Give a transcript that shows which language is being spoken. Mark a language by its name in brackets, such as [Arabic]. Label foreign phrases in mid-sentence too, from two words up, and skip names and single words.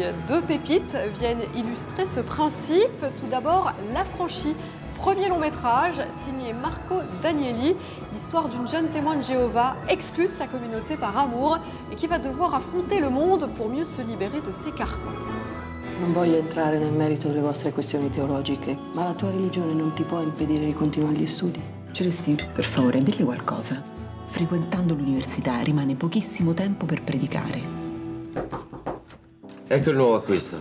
[French] Deux pépites viennent illustrer ce principe. Tout d'abord, L'Affranchi, premier long métrage signé Marco Danieli, l'histoire d'une jeune témoin de Jéhovah exclue de sa communauté par amour et qui va devoir affronter le monde pour mieux se libérer de ses carcans. [Italian] Non voglio entrare nel merito delle vostre questioni teologiche, ma la tua religione non ti può impedire di continuare gli studi. Celestino, per favore, dilli qualcosa. Frequentando l'università rimane pochissimo tempo per predicare. Ecco il nuovo acquisto.